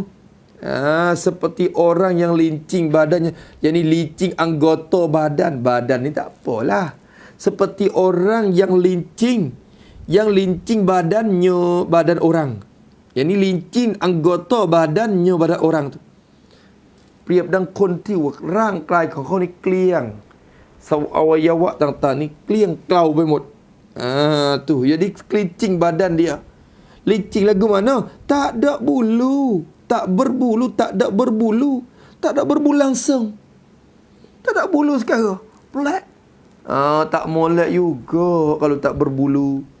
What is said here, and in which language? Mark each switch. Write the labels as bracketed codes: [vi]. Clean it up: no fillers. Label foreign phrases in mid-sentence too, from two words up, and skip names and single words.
[ms] Seperti orang yang lincing badannya. Yang ni lincing anggota badan. Badan ni tak apalah. Seperti orang yang lincing. Yang lincing badannya, badan orang. Yang ni lincing anggota badannya, badan orang tu. [th] เปรียบดังคนที่ร่างกายของเขานี่เกลี้ยงอวัยวะต่างๆนี่เกลี้ยงเกลาไปหมด [ms] tu jadi kelicing badan dia licing lagu mana tak ada bulu tak berbulu tak ada berbulu tak ada berbulu langsung tak ada bulu sekarang pelak tak molek juga kalau tak berbulu